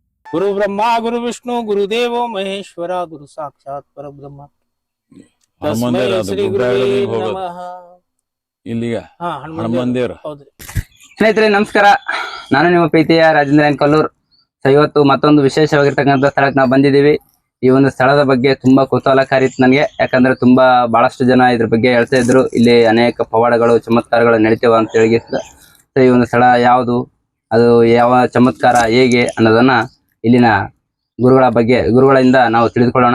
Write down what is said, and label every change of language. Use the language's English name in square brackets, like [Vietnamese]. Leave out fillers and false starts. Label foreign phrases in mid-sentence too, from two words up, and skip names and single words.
[Sanskrit] ಗುರು ಬ್ರಹ್ಮ ಗುರು ವಿಷ್ಣು ಗುರುದೇವೋ ಮಹೇಶ್ವರ ಗುರು ಸಾಕ್ಷಾತ್ ಪರಬ್ರಹ್ಮ ತಸ್ಮೈ ಶ್ರೀ ಗುರುವೇ ನಮಃ. [Kannada] ಇಲ್ಲಿಗ ಹನುಮಂತ ದೇವರು. ಹೌದ್ರಿ ಸ್ನೇಹಿತರೆ ನಮಸ್ಕಾರ, ನಾನು ನಿಮ್ಮ ಪ್ರೀತಿಯ ರಾಜೇಂದ್ರ ಎನ್ ಕಲ್ಲೂರ್. ಇವತ್ತು ಮತ್ತೊಂದು ವಿಶೇಷವಾಗಿರ್ತಕ್ಕಂಥ ಸ್ಥಳಕ್ಕೆ ನಾವು ಬಂದಿದ್ದೀವಿ. ಈ ಒಂದು ಸ್ಥಳದ ಬಗ್ಗೆ ತುಂಬಾ ಕುತೂಹಲಕಾರಿ ಇತ್ತು ನನಗೆ, ಯಾಕಂದ್ರೆ ಬಹಳಷ್ಟು ಜನ ಇದ್ರ ಬಗ್ಗೆ ಹೇಳ್ತಾ ಇದ್ರು. ಇಲ್ಲಿ ಅನೇಕ ಪವಾಡಗಳು ಚಮತ್ಕಾರಗಳು ನಡೀತೇವ ಅಂತ ಹೇಳಿ ಈ ಒಂದು ಸ್ಥಳ ಯಾವುದು, ಅದು ಯಾವ ಚಮತ್ಕಾರ ಹೇಗೆ ಅನ್ನೋದನ್ನ ಇಲ್ಲಿನ ಗುರುಗಳಿಂದ ನಾವು ತಿಳಿದುಕೊಳ್ಳೋಣ.